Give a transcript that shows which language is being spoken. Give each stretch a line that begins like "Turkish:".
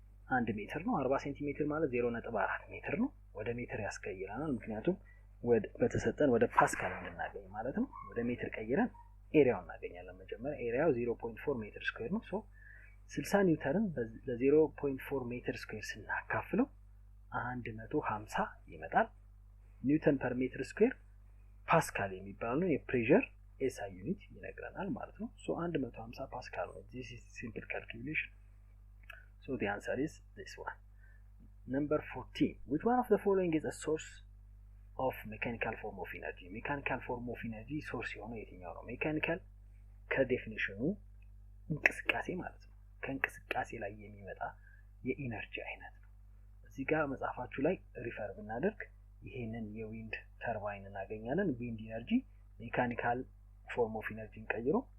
Amharic: 1 ሜትር ነው። 40 ሴንቲሜትር ማለት 0.4 ሜትር ነው። ወደ ሜትር ያስቀይረናል፣ ምክንያቱም በተሰጠን ወደ ፓስካል እንድናገኝ ማለት ነው። ወደ ሜትር ቀይረን ኤሪያውን እናገኛለን። መጀመሪያ ኤሪያው 0.4 ሜትር ስኩዌር ነው። ሶ 60 ኒውተንን ለ0.4 ሜትር ስኩዌር ስናካፍለው 150 ይመጣል። ኒውተን ፐር ሜትር ስኩዌር ፓስካል የሚባለው የፕሬሸር ኤስአይ ዩኒት ይነግረናል ማለት ነው። ሶ 150 ፓስካል ነው።
English: this is simple calculation. So the answer is this one. Number 14. Which one of the following is a source of mechanical form of energy? Mechanical form of energy source
Amharic: የሆነው የትኛው ነው? ሜካኒካል ከዴፊኒሽኑ እንቅስቃሴ ማለት ነው። ከእንቅስቃሴ ላይ የሚመጣ የኢነርጂ አይነት ነው። እዚህ ጋር መጽሐፋችሁ ላይ ሪፈር ብናደርግ ይሄንን የዊንድ ተርባይን እናገኛለን። ዊንድ ኢነርጂ ሜካኒካል ፎርም ኦፍ ኢነርጂን ቀይሮ